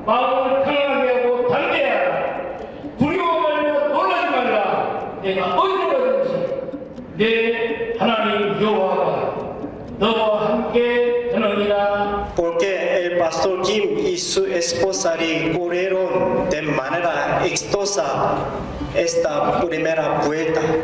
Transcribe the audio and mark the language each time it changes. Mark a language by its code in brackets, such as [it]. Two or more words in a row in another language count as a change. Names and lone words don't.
[ko] 마음을 강하게 하고 담대하라. 두려워 말며 놀라지 말라. 내가 어디로든지 내 하나님 여호와가 너와 함께 하느니라. [es] Porque el pastor Jim y su esposa corrieron de manera exitosa esta primera vuelta.